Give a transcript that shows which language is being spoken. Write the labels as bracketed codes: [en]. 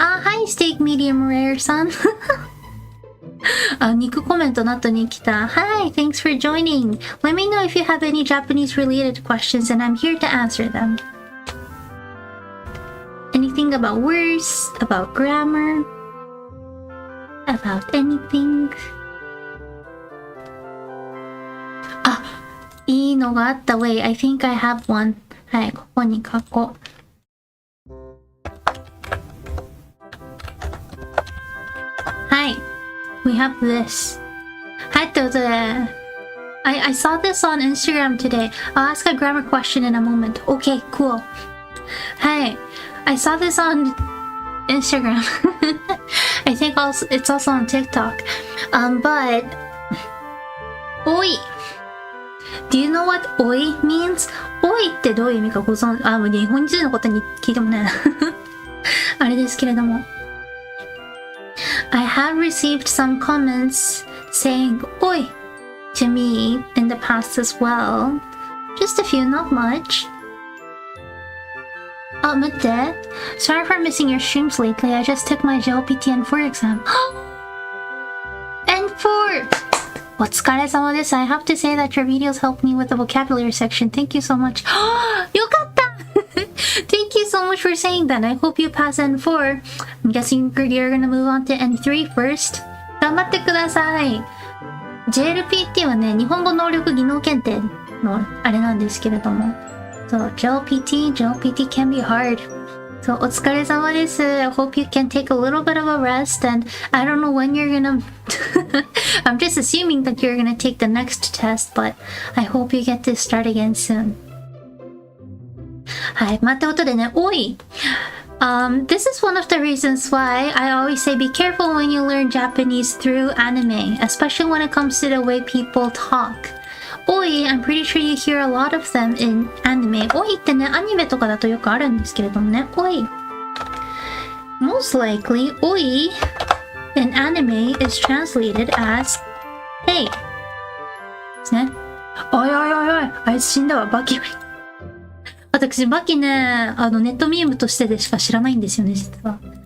[ja] あ、はい、ステーキミディアムレアさん。あ、肉コメントの後に来た。 [en] Hi, thanks for joining. Let me know if you have any Japanese related questions and I'm here to answer them. Anything about words, about grammar, about anything. [ja] あ、いいのがあった [en] Wait, I think I have one. [ja] はい、ここに書こう。 [en] はい。We have this. [ja] はい、ということで、 [en] I saw this on Instagram today. I'll ask a grammar question in a moment. Okay, cool. はい。I saw this on Instagram. I think it's also on TikTok. But, oi. Do you know what oi means? [ja] Oi ってどういう意味かご存知、日本人の方に聞いてもね。あれですけれども。 [en] I have received some comments saying "oi" to me in the past as well. Just a few, not much. [ja] Oh, 待って。 [en] Sorry for missing your streams lately. I just took my JLPT N4 exam. [ja] N4! お疲れ様です。 [en] I have to say that your videos helped me with the vocabulary section. Thank you so much. [ja] よかった [en] Thank you so much for saying that. I hope you pass N4. I'm guessing you're gonna move on to N3 first. [ja] 頑張ってください。 JLPT はね、日本語能力技能検定のあれなんですけれども。 [en] そう、JLPT can be hard. [ja] そう、お疲れ様です。 [en] I hope you can take a little bit of a rest and I don't know when you're gonna I'm just assuming that you're gonna take the next test, but I hope you get to start again soon. [ja] はい、また音でね、おい [en] This is one of the reasons why I always say be careful when you learn Japanese through anime, especially when it comes to the way people talk. Oi, I'm pretty sure you hear a lot of them in anime. [ja] Oi ってね、アニメとかだとよくあるんですけれどもね。 Oi. [en] Most likely, oi in anime is translated as hey. [ja] ですね。おいおいおいおい、あいつ死んだわ、バキ。私、バキね、ネットミームとしてでしか知らないんですよね、実は。